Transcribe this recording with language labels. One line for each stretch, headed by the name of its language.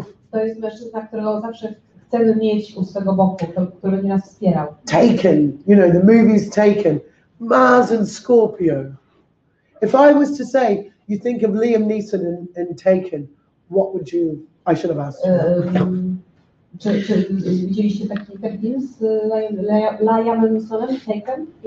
Polish: To jest mężczyzna, którego zawsze chcemy mieć u swego boku, który będzie nas wspierał.
English: Taken, the movie's Taken, Mars and Scorpio. If I was to say, you think of Liam Neeson in Taken, what would I should have asked you.
Polish: Czy widzieliście taki film z Liamem Neesonem, Taken?